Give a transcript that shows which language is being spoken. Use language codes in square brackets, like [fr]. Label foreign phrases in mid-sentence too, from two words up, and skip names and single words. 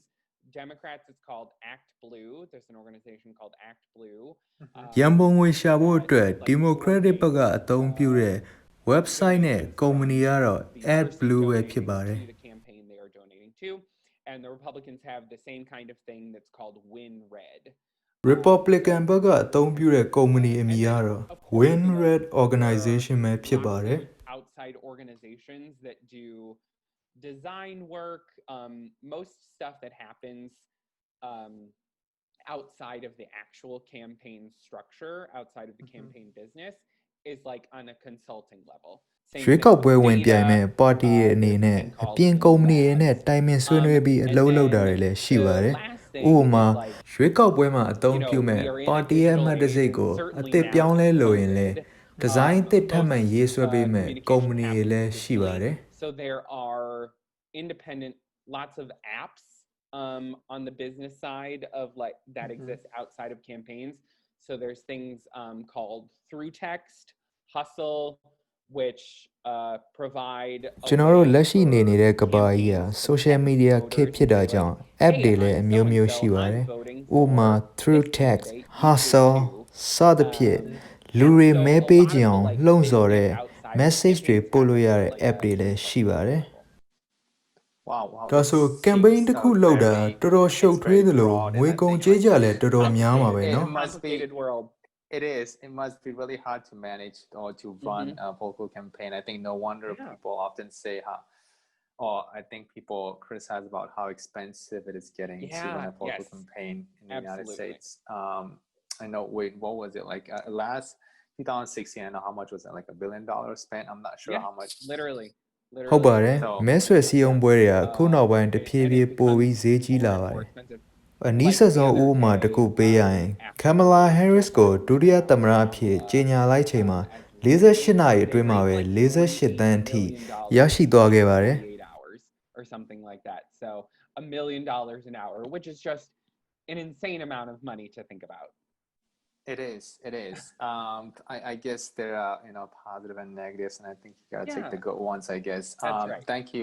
[en] Democrats, it's called Act Blue. There's an organization called Act Blue. [my] ရန်ပုံငွေရှာဖို့အတွက် Democratic ဘက်ကအသုံးပြုတဲ့ website နဲ့ကုမ္ပဏီကတော့ AdBlue ပဲဖြစ်ပါတယ် [en] The campaign they are donating to, and the Republicans have the same kind of thing that's called Win Red. [my] Republican ဘက်ကအသုံးပြုတဲ့ကုမ္ပဏီအမည်ကတော့ Win Red Organization ပဲဖြစ်ပါတယ် [en] outside organizations that do design work, most stuff that happens outside of the actual campaign structure, outside of the campaign business, is like on a consulting level. [my] ရွေးကောက်ပွဲဝင်ပြိုင်မဲ့ပါတီရဲ့အနေနဲ့အပြင်ကုမ္ပဏီတွေနဲ့တိုင်ပင်ဆွေးနွေးပြီးအလုပ်လုပ်တာတွေလည်းရှိပါတယ်ဥပမာရွေးကောက်ပွဲမှာအသုံးပြုမဲ့ပါတီရဲ့အမှတ်တံဆိပ်ကိုအသစ်ပြောင်းလဲလိုရင်လည်းဒီဇိုင်းအသစ်ထပ်မံရေးဆွဲပေးမဲ့ကုမ္ပဏီတွေလည်းရှိပါတယ် [en] So there are independent lots of apps on the business side of like that exist outside of campaigns. So there's things called Through Text, Hustle, which provide [my] ကျွန်တော်တို့လက်ရှိနေနေတဲ့ကမ္ဘာကြီးဟာ [en] social media [my] ခေတ်ဖြစ်တာကြောင့် app တွေလည်းအမျိုးမျိုးရှိပါတယ်ဥပမာ Through Text, Hustle စသဖြင့်လူတွေမဲပေးကြအောင်လှုံ့ဆော်တဲ့ message တွေပို့လို့ရတဲ့ app တွေလည်းရှိပါတယ် [en] Wow. [my] ဒါဆို campaign တစ်ခုလုပ်တာတော်တော်ရှုပ်ထွေးသလိုငွေကုန်ကြေးကြလည်းတော်တော်များမှာပဲเนาะ [en] complicated world. It is. It must be really hard to manage or to run a political campaign. I think no wonder people often say how, or I think people criticize about how expensive it is getting to run a political campaign in the United States. I know. Wait, what was it like? Last 2016, I know how much was it? Like $1 billion spent. I'm not sure how much. Literally. [my] ဟုတ်ပါတယ်မဲဆွယ်စည်းရုံးပွဲတွေကအခုနောက်ပိုင်းတဖြည်းဖြည်းပိုပြီးဈေးကြီးလာပါတယ်အနည်းဆက်ဆုံးဥပမာတစ်ခုပေးရရင် Kamala Harris ကိုဒုတိယသမ္မတအဖြစ်ကြေညာလိုက်ချိန်မှာ48နာရီအတွင်းမှာပဲ48သန်းအထိရရှိသွားခဲ့ပါတယ် [en] or something like that. So $1 million an hour, which is just an insane amount of money to think about. It is. I guess there are positive and negatives, and I think you gotta take the good ones. I guess. That's right. Thank you.